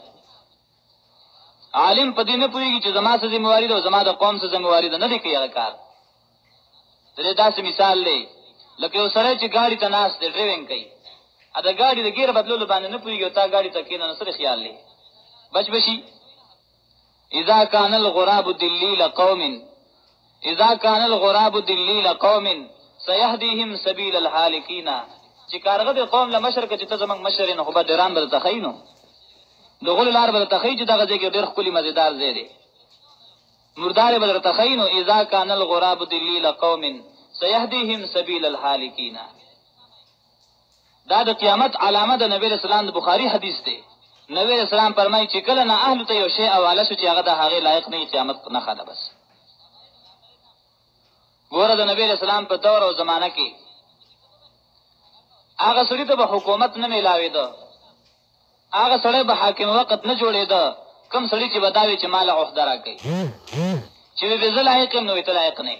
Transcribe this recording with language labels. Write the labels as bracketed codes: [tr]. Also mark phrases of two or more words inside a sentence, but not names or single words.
[ps] عالم په دې نه پوهېږي چې زما څه ذمهواري ده او زما د قوم څه ذمهواري ده، نه دی کوي هغه کار. د دې داسې مثال دی لکه یو سړی چې ګاډي ته ناست دی، ډریونګ کوي، د ګاډي د ګیره بدلولو باندې نه پوهېږي او تا ګاډي ته کښېنه، نو څه خیال دی؟ بچ بشي. [ar] اذا كان الغراب دلیل قوم، اذا كان الغراب دلیل قوم سيهديهم سبيل الهالكين. [ps] چې کارغه د قوم له مشر که چې ته زمونږ مشر یې، نو خو به ډیران به درته ښیي، نو د غلو لار به درته ښیي چې دغه ځای کې ډېر ښکلي مزېدار ځای دی، مردار یې به درته ښیي. [ar] نو اذا كان الغراب دلیل قوم سيهديهم سبيل الهالكين. [ps] دا د قیامت علامه د نبی رسول الله د بخاري حدیث دی. نبی رسول الله فرمایي چې کله نه اهل ته یو شی حواله شو چې هغه د هغې لایق نه، قیامت نښه ده. بس ګوره د نبی رسول الله په دور او زمانه کې هغه سړي ته به حکومت نه میلاوېده، هغه سړی به حاکم وقت نه جوړېده، کوم سړي چې به دا وي چې ما له عهده راکوي، چې وي زه لایق یم، نو وي ته لایق نه یې.